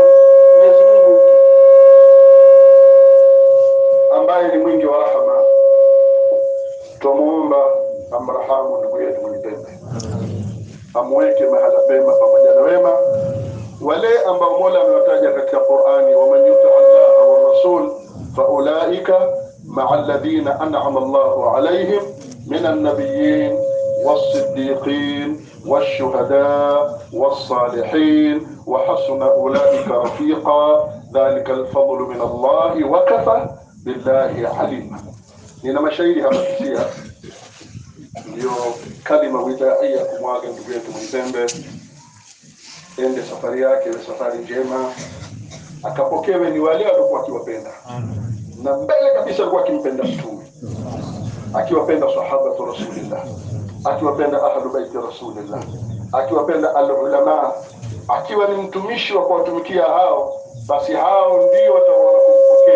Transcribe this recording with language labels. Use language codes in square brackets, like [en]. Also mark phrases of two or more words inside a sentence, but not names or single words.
[sw] Mwenyezi Mungu ambaye ni mwingi wa rahma, tumuomba amrahamu ndugu yetu Mnyipembe, amweke mahala pema pamoja na wema wale ambao Mola amewataja katika Qur'ani, [ar] ومن يطع الله والرسول فأولئك مع الذين أنعم الله عليهم من النبيين والصديقين والشهداء والصالحين وحسن أولئك رفيقا ذلك الفضل من الله وكفى بالله عليما. [sw] Nina mashairi hapa kisia, ndio kalima widaia kumwaga ndugu yetu Mnyipembe ende safari yake ile safari njema, akapokewe ni wale waliokuwa akiwapenda, na mbele kabisa alikuwa akimpenda Mtume, akiwapenda sahaba wa Rasulillah, akiwapenda Ahlul Bayt Rasulillah, akiwapenda al-ulama, akiwa ni mtumishi wa kuwatumikia hao, basi hao ndio wataona